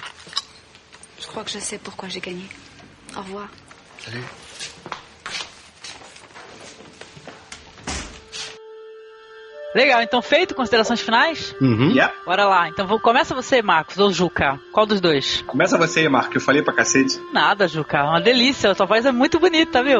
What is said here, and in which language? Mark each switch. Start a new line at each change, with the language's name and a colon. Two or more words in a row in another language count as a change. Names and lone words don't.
French: Je crois que je sais pourquoi j'ai gagné. Au revoir. Salut.
Portuguese: Legal, então feito, considerações finais? Yeah. Bora lá, então começa você, Marcos, ou Juca? Qual dos dois? Começa você aí, Marco, eu falei pra cacete. Nada, Juca, uma delícia, a tua voz é muito bonita, viu?